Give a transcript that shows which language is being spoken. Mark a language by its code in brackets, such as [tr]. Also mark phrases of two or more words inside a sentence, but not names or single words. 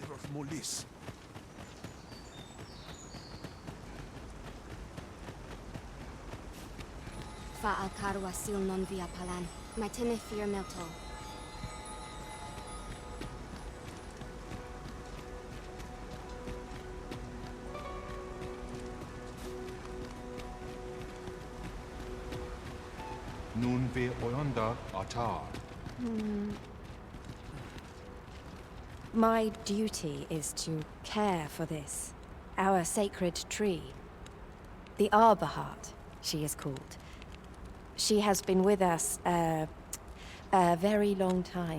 [en] molis. Fa al carwa sil non via palan. My tinefir milto. Nun ve oyonda atar. My duty is to care for this, our sacred tree. The Arborheart, she is called. She has been with us a very long time.